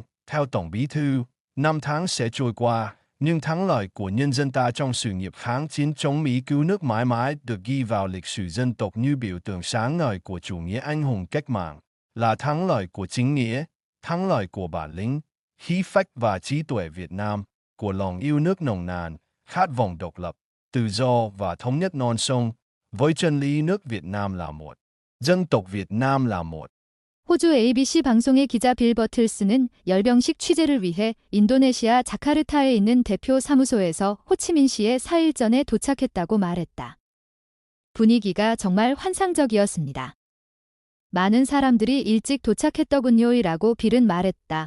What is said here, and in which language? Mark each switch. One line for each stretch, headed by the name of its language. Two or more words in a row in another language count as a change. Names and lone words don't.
Vietnamese: Theo Tổng bí thư, 5 tháng sẽ trôi qua, nhưng thắng lợi của nhân dân ta trong sự nghiệp kháng chiến chống Mỹ cứu nước mãi mãi được ghi vào lịch sử dân tộc như biểu tượng sáng ngời của chủ nghĩa anh hùng cách mạng, là thắng lợi của chính nghĩa, thắng lợi của bản lĩnh, khí phách và trí tuệ Việt Nam, của lòng yêu nước nồng nàn, khát vọng độc lập, tự do và thống nhất non sông, với chân lý nước Việt Nam là một, dân tộc Việt Nam là một.
Korean: 호주 ABC 방송의 기자 빌 버틀스는 열병식 취재를 위해 인도네시아 자카르타에 있는 대표 사무소에서 호치민시에 4일 전에 도착했다고 말했다. 분위기가 정말 환상적이었습니다. 많은 사람들이 일찍 도착했더군요이라고 빌은 말했다.